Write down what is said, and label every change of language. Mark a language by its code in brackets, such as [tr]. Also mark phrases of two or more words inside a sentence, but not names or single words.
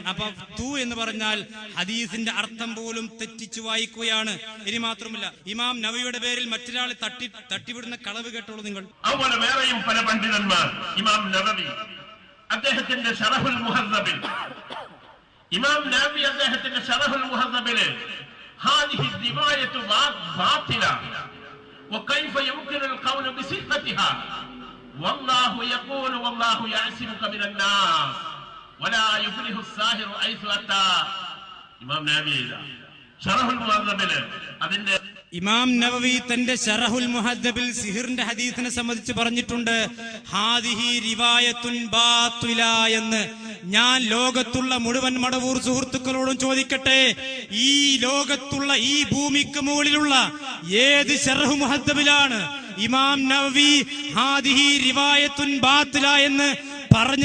[ml] അപ്പൊ തൂ എന്ന് പറഞ്ഞാൽ ഹദീസിന്റെ അർത്ഥം പോലും തെറ്റിച്ചു വായിക്കുകയാണ്. ഇനി മാത്രമല്ല, ഇമാം നവവിയുടെ പേരിൽ മറ്റൊരാളെ തട്ടിവിടുന്ന കളവ് കേട്ടോളൂ നിങ്ങൾ. അതുപോലെ വേറെയും പല പണ്ഡിതന്മാർ, ഇമാം നവവി അദ്ദേഹത്തിന്റെ ശറഹുൽ മുഹദ്ദബിൽ, ഇമാം നവവി അദ്ദേഹത്തിന്റെ ശറഹുൽ മുഹദ്ദബിൽ [ar] هذه الرواية باطلة وكيف يمكن القول بصحتها والله يقول والله يعصمك من الناس ولا يفلح الساحر حيث أتى. [ml] ഇമാം നവവി ശറഹുൽ മുഹദ്ദബിൽ അതിന്റെ ഇമാം നവവി തന്റെ ശറഹുൽ മുഹദ്ദബിൽ സിഹിറിന്റെ ഹദീസിനെ സംബന്ധിച്ച് പറഞ്ഞിട്ടുണ്ട്, [ar] هذه رواية باطلة [ml] എന്ന്. ഞാൻ ലോകത്തുള്ള മുഴുവൻ മടവൂർ സുഹൃത്തുക്കളോടും ചോദിക്കട്ടെ, ഈ ലോകത്തുള്ള ഈ ഭൂമിക്ക് മുകളിലുള്ള ഏത് ശറഹു മുഹദ്ദബിലാണ് ഇമാം നവവി [ar] هذه رواية باطلة [ml] എന്ന് പറഞ്ഞത്?